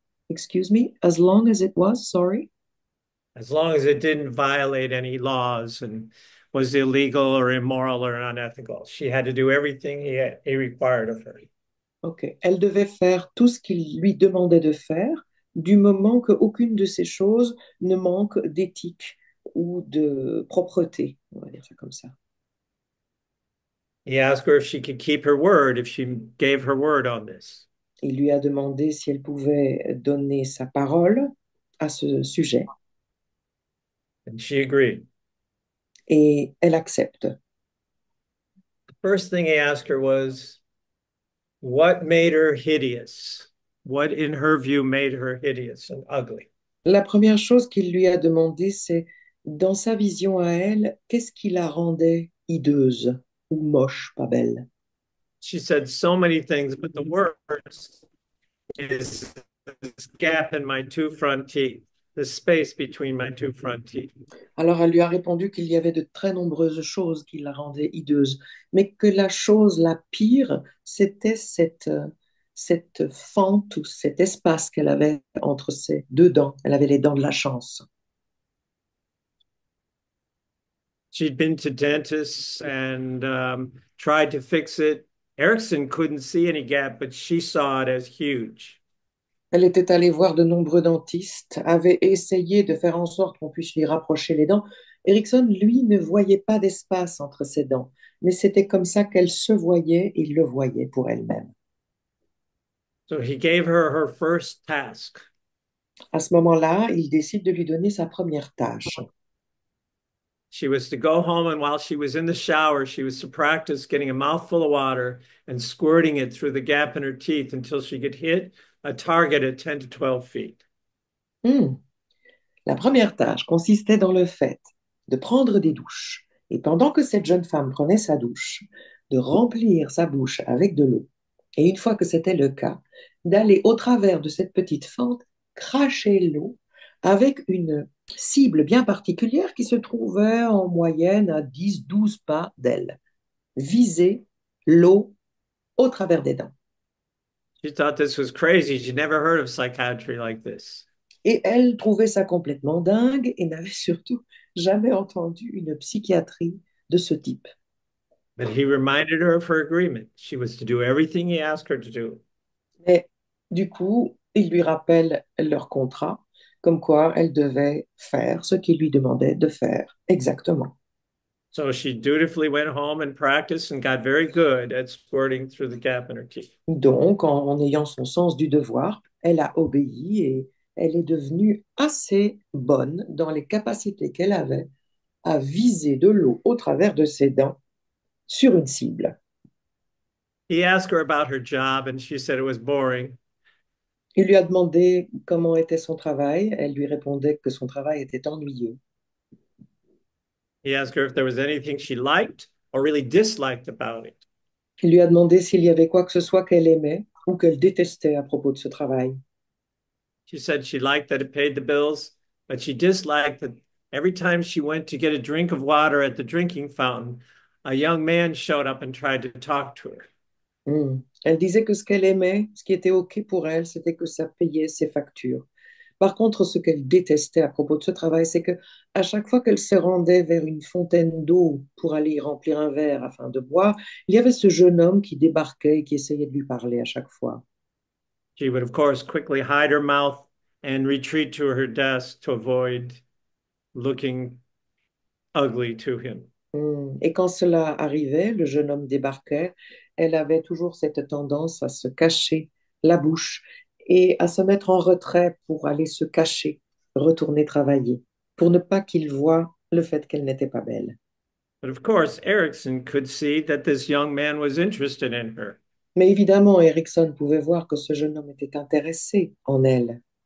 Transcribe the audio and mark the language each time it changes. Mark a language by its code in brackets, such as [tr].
[en] Excuse me, as long as it was, sorry. As long as it didn't violate any laws and was illegal or immoral or unethical. She had to do everything he required of her. Ok. [fr] Elle devait faire tout ce qu'il lui demandait de faire, du moment qu'aucune de ces choses ne manque d'éthique ou de propreté, on va dire ça comme ça. [en] He asked her if she could keep her word, if she gave her word on this. [fr] Il lui a demandé si elle pouvait donner sa parole à ce sujet [en] And she agreed. [fr] et elle accepte. [en] The first thing he asked her was, what made her hideous? What, in her view, made her hideous and ugly? [fr] La première chose qu'il lui a demandé, c'est, dans sa vision à elle, qu'est-ce qui la rendait hideuse ou moche, pas belle? [en] She said so many things, but the worst is this gap in my two front teeth, the space between my two front teeth. [fr] Alors elle lui a répondu qu'il y avait de très nombreuses choses qui la rendaient hideuse, mais que la chose la pire, c'était cette fente ou cet espace qu'elle avait entre ses deux dents. Elle avait les dents de la chance. [en] She'd been to dentists and tried to fix it. Erickson couldn't see any gap, but she saw it as huge. [fr] Elle était allée voir de nombreux dentistes, avait essayé de faire en sorte qu'on puisse lui rapprocher les dents. Erickson, lui, ne voyait pas d'espace entre ses dents, mais c'était comme ça qu'elle se voyait et le voyait pour elle-même. [en] So he gave her her first task. [fr] À ce moment-là, il décide de lui donner sa première tâche. [en] She was to go home, and while she was in the shower, she was to practice getting a mouthful of water and squirting it through the gap in her teeth until she could hit a target at 10 to 12 feet. Hmm. [fr] La première tâche consistait dans le fait de prendre des douches et pendant que cette jeune femme prenait sa douche, de remplir sa bouche avec de l'eau. Et une fois que c'était le cas, d'aller au travers de cette petite fente, cracher l'eau avec une cible bien particulière qui se trouvait en moyenne à 10-12 pas d'elle. Viser l'eau au travers des dents. [en] She thought this was crazy. She'd never heard of psychiatry like this. [fr] Et elle trouvait ça complètement dingue et n'avait surtout jamais entendu une psychiatrie de ce type. [en] But he reminded her of her agreement. She was to do everything he asked her to do. [fr] Mais du coup, il lui rappelle leur contrat, comme quoi elle devait faire ce qu'il lui demandait de faire exactement. [en] So she dutifully went home and practiced and got very good at squirting through the gap in her teeth. [fr] Donc, en ayant son sens du devoir, elle a obéi et elle est devenue assez bonne dans les capacités qu'elle avait à viser de l'eau au travers de ses dents sur une cible. [en] He asked her about her job, and she said it was boring. [fr] Il lui a demandé comment était son travail. Elle lui répondait que son travail était ennuyeux. [en] He asked her if there was anything she liked or really disliked about it. [fr] Il lui a demandé s'il y avait quoi que ce soit qu'elle aimait ou qu'elle détestait à propos de ce travail. [en] She said she liked that it paid the bills, but she disliked that every time she went to get a drink of water at the drinking fountain, a young man showed up and tried to talk to her. [fr] Elle disait que ce qu'elle aimait, ce qui était OK pour elle, c'était que ça payait ses factures. Par contre, ce qu'elle détestait à propos de ce travail, c'est que à chaque fois qu'elle se rendait vers une fontaine d'eau pour aller y remplir un verre afin de boire, il y avait ce jeune homme qui débarquait et qui essayait de lui parler à chaque fois. [en] She would, of course, quickly hide her mouth and retreat to her desk to avoid looking ugly to him. [fr] Et quand cela arrivait, le jeune homme débarquait, elle avait toujours cette tendance à se cacher la bouche et à se mettre en retrait pour aller se cacher, retourner travailler, pour ne pas qu'il voie le fait qu'elle n'était pas belle. [en] But of course, Erickson could see that this young man was interested in her. [fr] Mais évidemment, Erickson pouvait voir que ce jeune homme était intéressé en elle.